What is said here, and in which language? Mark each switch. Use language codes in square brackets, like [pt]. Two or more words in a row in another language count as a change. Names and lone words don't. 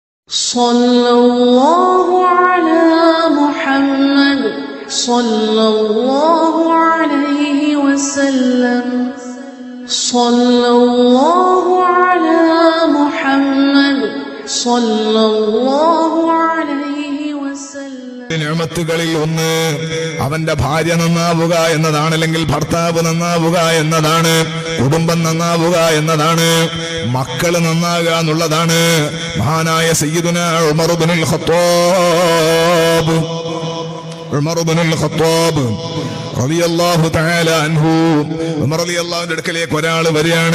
[ar] صلى الله على محمد صلى الله عليه وسلم. صلى الله على محمد صلى الله عليه وسلم. [ml] നിഅമത്തുകളിൽ ഒന്ന് അവന്റെ ഭാര്യ നന്നാവുക എന്നതാണ്, അല്ലെങ്കിൽ ഭർത്താവ് നന്നാവുക എന്നതാണ്, കുടുംബം നന്നാവുക എന്നതാണ്, മക്കള് നന്നാകുക എന്നുള്ളതാണ്. മഹാനായ സയ്യിദുനാ ഉമർ ഇബ്നുൽ ഖത്താബ് [ar] رضي الله تعالى عنه, [ml] ഉമർ റളിയല്ലാഹുവിന്റെ അടുക്കലേക്ക് ഒരാൾ വരികയാണ്.